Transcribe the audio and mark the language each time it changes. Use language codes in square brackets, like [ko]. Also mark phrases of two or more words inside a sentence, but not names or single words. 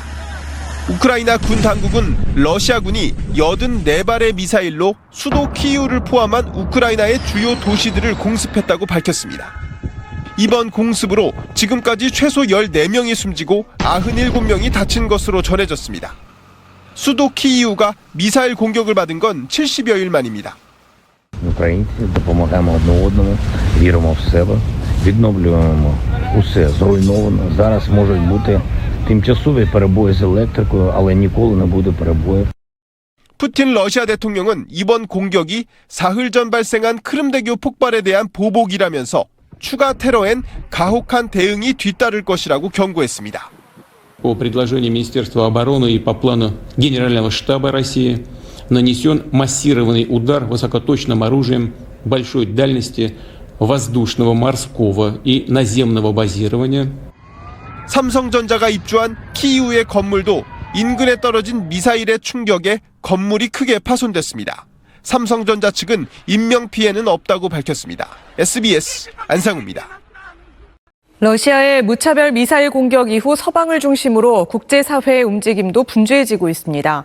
[ko] 우크라이나 군 당국은 러시아군이 84발의 미사일로 수도 키이우를 포함한 우크라이나의 주요 도시들을 공습했다고 밝혔습니다. 이번 공습으로 지금까지 최소 14명이 숨지고 97명이 다친 것으로 전해졌습니다. 수도 키이우가 미사일 공격을 받은 건 70여일 만입니다. [uk] Українці допомагаємо одне одному, віримо в себе, відновлюємо усе зруйноване. Зараз можуть бути тимчасові перебої з електрикою, але ніколи не буде перебоїв. [ko] 푸틴 러시아 대통령은 이번 공격이 사흘 전 발생한 크림대교 폭발에 대한 보복이라면서 추가 테러엔 가혹한 대응이 뒤따를 것이라고 경고했습니다. [ru] По предложению Министерства обороны и по плану Генерального штаба России нанесен массированный удар высокоточным оружием большой дальности воздушного, морского и наземного базирования. [ko] 삼성전자가 입주한 키이우의 건물도 인근에 떨어진 미사일의 충격에 건물이 크게 파손됐습니다. 삼성전자 측은 인명피해는 없다고 밝혔습니다. SBS 안상우입니다. 러시아의 무차별 미사일 공격 이후 서방을 중심으로 국제사회의 움직임도 분주해지고 있습니다.